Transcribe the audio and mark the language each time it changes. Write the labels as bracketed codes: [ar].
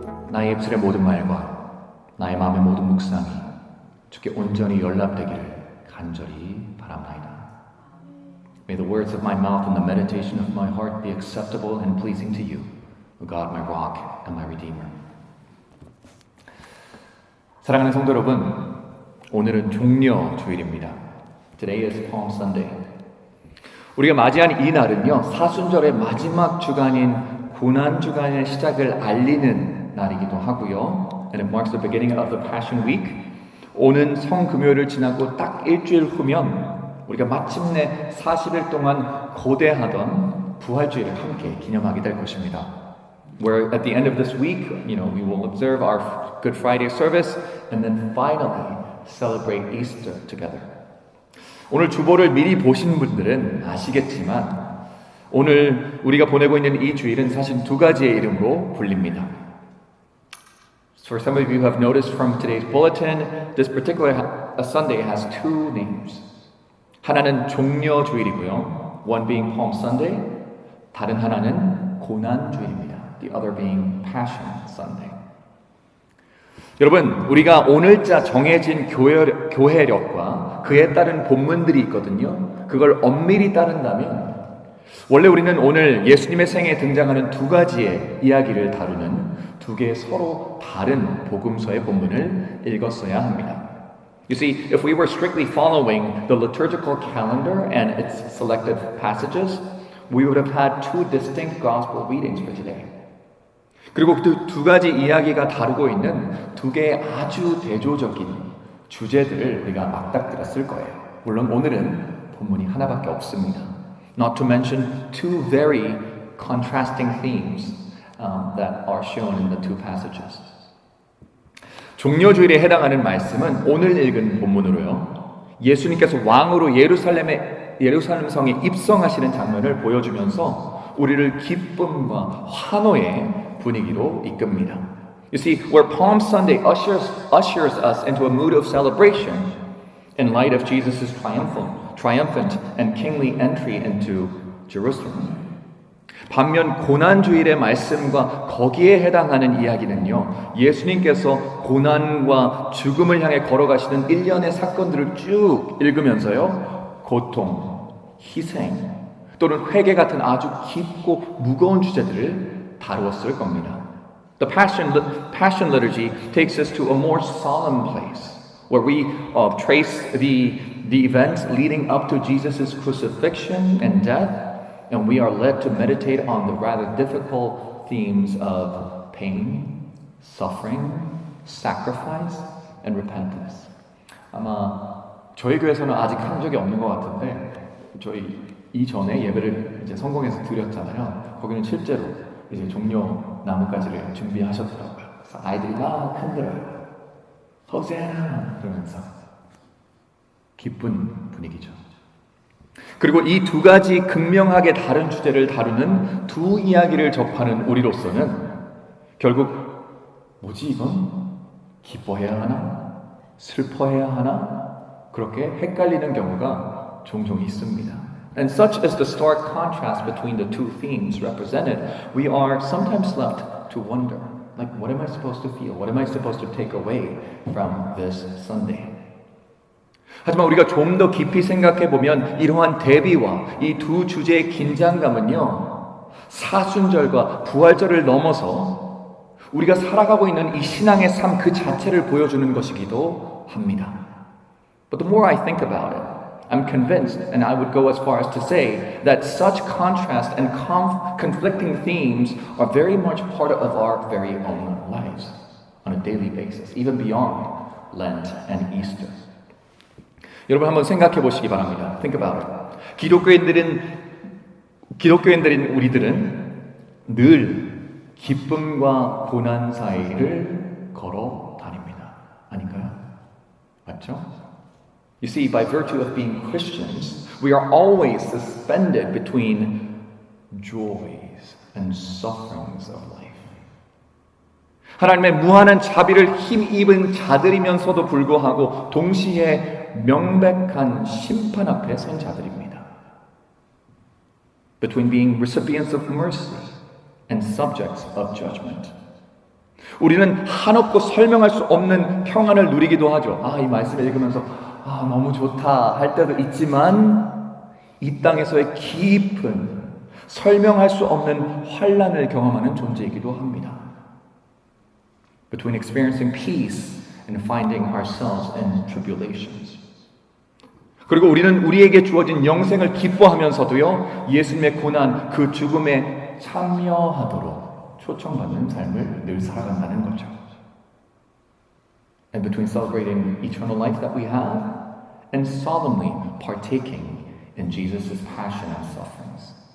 [ko] 나의 입술의 모든 말과 나의 마음의 모든 묵상이 주께 온전히 연락되기를 간절히 바랍나이다. [en] May the words of my mouth and the meditation of my heart be acceptable and pleasing to you, O God, my rock and my redeemer. [ko] 사랑하는 성도 여러분, 오늘은 종려 주일입니다. [en] Today is Palm Sunday. [ko] 우리가 맞이한 이 날은요, 사순절의 마지막 주간인 고난 주간의 시작을 알리는 날이기도 하고요. [en] And it marks the beginning of the Passion Week. [ko] 오는 성금요일을 지나고 딱 일주일 후면 우리가 마침내 40일 동안 고대하던 부활주일을 함께 기념하게 될 것입니다. [en] Where at the end of this week, we will observe our Good Friday service and then finally celebrate Easter together. [ko] 오늘 주보를 미리 보신 분들은 아시겠지만 오늘 우리가 보내고 있는 이 주일은 사실 두 가지의 이름으로 불립니다. [en] For some of you who have noticed from today's bulletin, this particular Sunday has two names. [ko] 하나는 종려 주일이고요. [en] One being Palm Sunday, [ko] 다른 하나는 고난 주일입니다. [en] The other being Passion Sunday. [ko] 여러분, 우리가 오늘자 정해진 교회력과 그에 따른 본문들이 있거든요. 그걸 엄밀히 따른다면 원래 우리는 오늘 예수님의 생애에 등장하는 두 가지의 이야기를 다루는 두 개의 서로 다른 복음서의 본문을 읽었어야 합니다. [en] You see, if we were strictly following the liturgical calendar and its selected passages, we would have had two distinct gospel readings for today. [ko] 그리고 그 두 가지 이야기가 다루고 있는 두 개의 아주 대조적인 주제들을 우리가 맞닥뜨렸을 거예요. 물론 오늘은 본문이 하나밖에 없습니다. [en] Not to mention two very contrasting themes that are shown in the two passages. [ko] 종려주일에 해당하는 말씀은 오늘 읽은 본문으로요. 예수님께서 왕으로 예루살렘 성에 입성하시는 장면을 보여주면서 우리를 기쁨과 환호의 분위기로 이끕니다. [en] You see, where Palm Sunday ushers us into a mood of celebration in light of Jesus' triumphant and kingly entry into Jerusalem. [ko] 반면 고난주일의 말씀과 거기에 해당하는 이야기는요, 예수님께서 고난과 죽음을 향해 걸어가시는 일련의 사건들을 쭉 읽으면서요, 고통, 희생, 또는 회개 같은 아주 깊고 무거운 주제들을 다루었을 겁니다. [en] The Passion Liturgy takes us to a more solemn place where we trace the events leading up to Jesus' crucifixion and death, and we are led to meditate on the rather difficult themes of pain, suffering, sacrifice, and repentance. [ko] 아마 저희 교회에서는 아직 한 적이 없는 것 같은데 저희 이전에 예배를 이제 성공해서 드렸잖아요. 거기는 실제로 이제 종려 나뭇가지를 준비하셨더라고요. 그래서 아이들이 막 흔들어요. 호세나 그러면서 기쁜 분위기죠. 그리고 이 두 가지 극명하게 다른 주제를 다루는 두 이야기를 접하는 우리로서는 결국 뭐지 이건? 기뻐해야 하나? 슬퍼해야 하나? 그렇게 헷갈리는 경우가 종종 있습니다. [en] And such is the stark contrast between the two themes represented, we are sometimes left to wonder, like, what am I supposed to feel? What am I supposed to take away from this Sunday? [ko] 하지만 우리가 좀 더 깊이 생각해 보면 이러한 대비와 이 두 주제의 긴장감은요, 사순절과 부활절을 넘어서 우리가 살아가고 있는 이 신앙의 삶 그 자체를 보여주는 것이기도 합니다. [en] But the more I think about it, I'm convinced, and I would go as far as to say, that such contrast and conflicting themes are very much part of our very own lives on a daily basis, even beyond Lent and Easter. [ko] 여러분 한번 생각해 보시기 바랍니다. [en] Think about it. [ko] 기독교인들인 우리들은 늘 기쁨과 고난 사이를 걸어 다닙니다. 아닌가요? 맞죠? [en] You see, by virtue of being Christians, we are always suspended between joys and sufferings of life. [ko] 하나님의 무한한 자비를 힘입은 자들이면서도 불구하고 동시에 명백한 심판 앞에 선 자들입니다. [en] Between being recipients of mercy and subjects of judgment. [ko] 우리는 한없고 설명할 수 없는 평안을 누리기도 하죠. 이 말씀을 읽으면서 너무 좋다 할 때도 있지만 이 땅에서의 깊은 설명할 수 없는 환난을 경험하는 존재이기도 합니다. [en] Between experiencing peace and finding ourselves in tribulations. [ko] 그리고 우리는 우리에게 주어진 영생을 기뻐하면서도요, 예수님의 고난, 그 죽음에 참여하도록 초청받는 삶을 늘 살아간다는 거죠. [en] And between celebrating eternal life that we have and solemnly partaking in Jesus' passion and sufferings.